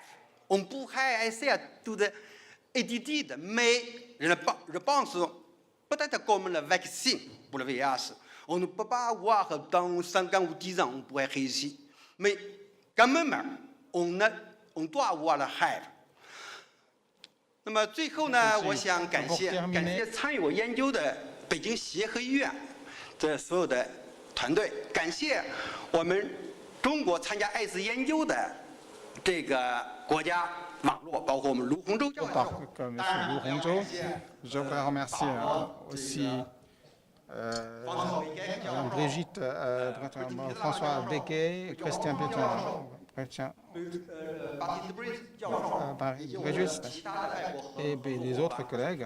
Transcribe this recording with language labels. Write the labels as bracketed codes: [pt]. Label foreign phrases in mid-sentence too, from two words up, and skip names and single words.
[fr] On pourrait essayer d'étudier, mais je pense peut-être comme le vaccin pour le VIH. On ne peut pas avoir dans 5 ans ou 10 ans, on pourrait réussir. Mais quand même, on doit avoir le rêve. [zh] 那么最后呢，我想感谢参与我研究的北京协和医院的所有的团队，感谢我们中国参加艾滋研究的这个国家网络，包括我们卢洪洲教授。 [fr] Monsieur Lou Hongzhou, je voudrais remercier aussi Brigitte, François Béguet, Christian Brigitte et les autres collègues.